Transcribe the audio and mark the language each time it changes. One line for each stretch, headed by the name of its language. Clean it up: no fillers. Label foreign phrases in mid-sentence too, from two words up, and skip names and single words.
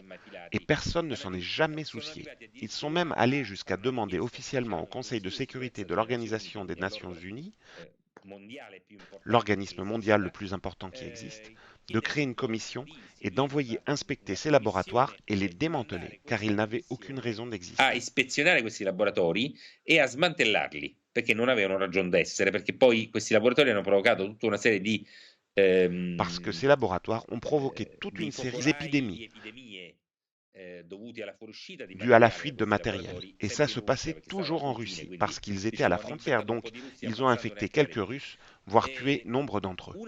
French: Et personne ne s'en est jamais soucié. Ils sont même allés jusqu'à demander officiellement au Conseil de sécurité de l'Organisation des Nations Unies, l'organisme mondial le plus important qui existe, de créer une commission et d'envoyer inspecter ces laboratoires et les démanteler, car ils n'avaient aucune raison d'exister.
Italian: A ispezionare questi laboratori e a smantellarli, perché non avevano ragione d'essere, perché poi questi laboratori hanno provocato tutta una serie di
French: Parce que ces laboratoires ont provoqué toute une série d'épidémies dues à la fuite de matériel. Et ça se passait toujours en Russie, parce qu'ils étaient à la frontière, donc ils ont infecté quelques Russes, voire tué nombre d'entre eux.